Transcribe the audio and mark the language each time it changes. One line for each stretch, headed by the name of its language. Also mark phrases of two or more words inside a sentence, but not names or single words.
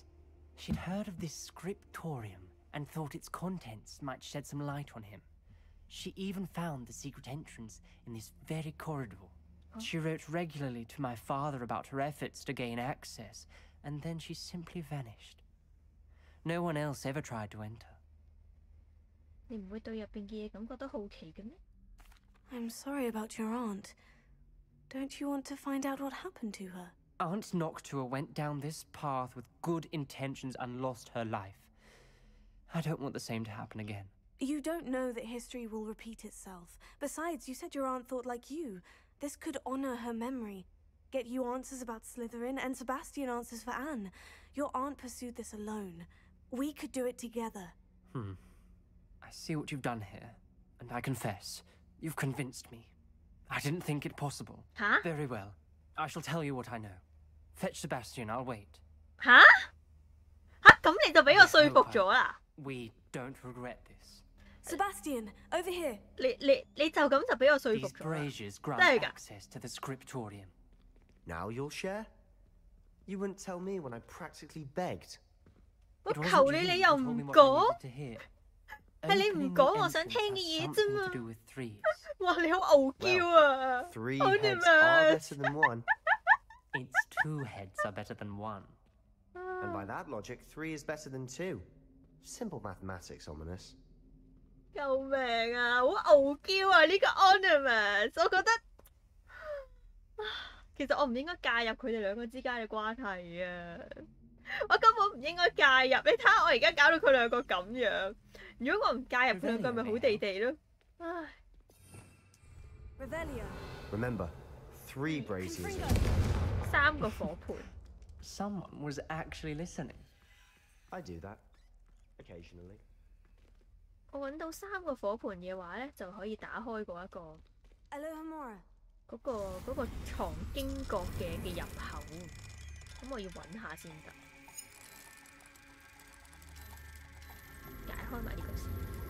English: She'd heard of this scriptorium and thought its contents might shed some light on him. She even found the secret entrance in this very corridor. She wrote regularly to my father about her efforts to gain access, and then she simply vanished. No one else ever tried to enter.
Cantonese: 你唔會對入邊嘅嘢感覺到好奇嘅咩？
English: I'm sorry about your aunt. Don't you want to find out what happened to her? Aunt Noctua went down this path with good intentions and lost her life. I don't want the same to happen again. You don't know that history will repeat itself. Besides, you said your aunt thought like you. This could honor her memory. Get you answers about Slytherin and Sebastian answers for Anne. Your aunt pursued this alone. We could do it together. I see what you've done here, and I confess, you've convinced me. I didn't think it possible. Huh? Very well. I shall tell you what I know. Fetch Sebastian, I'll wait.
Cantonese: 吓？咁你就俾我說服咗啦？
English: We don't regret this. Sebastian, over here.
Cantonese: 你就咁就俾我說服
English: These
Cantonese: 咗啦？
English: braziers grant
Cantonese: 真係㗎？
English: access to the scriptorium. Now you'll share? You wouldn't tell me when I practically begged.
Cantonese: 我
English: It wasn't
Cantonese: 求
English: you
Cantonese: 你，
English: who
Cantonese: 你又
English: told
Cantonese: 唔
English: me what I
Cantonese: 講
English: needed to hear.
Cantonese: 係你唔
English: Opening
Cantonese: 講
English: the
Cantonese: 我想
English: entrance
Cantonese: 聽嘅
English: has
Cantonese: 嘢啫
English: something
Cantonese: 嘛
English: to do with threes.
Cantonese: 哇！你好傲嬌啊
English: Three heads are better than one. It's 2 heads are better than 1. And by that logic, 3 is better than 2. Simple mathematics, Ominous.
Cantonese: 救命啊！好傲嬌啊！呢個 ornament， 我覺得其實我唔應該介入佢哋兩個之間嘅關係啊！我根本唔應該介入。你睇下我而家搞到佢兩個咁樣，如果我唔介入佢兩個，咪好地地咯。唉。
English: Remember, 3 braziers.
Cantonese: 3 個火盤。
English: Someone was actually listening. I do that. Occasionally.
Cantonese: 我揾到3個火盤嘅話咧，就可以打開嗰一個 Alohomora 嗰個藏經閣嘅入口。咁我要揾下先得。解開埋呢個先。